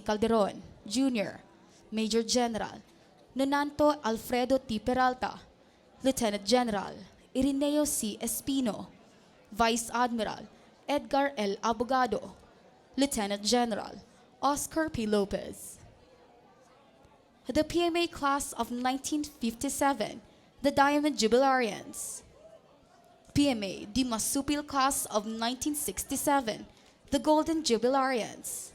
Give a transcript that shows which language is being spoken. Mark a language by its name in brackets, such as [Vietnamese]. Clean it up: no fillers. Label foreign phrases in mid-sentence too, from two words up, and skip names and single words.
[English] Calderon, Jr., Major General Nonanto Alfredo T. Peralta, Lieutenant General Irineo C. Espino, Vice Admiral Edgar L. Abogado, Lieutenant General Oscar P. Lopez. The PMA class of 1957, the Diamond Jubilarians. PMA Di Masupil class of 1967, the Golden Jubilarians.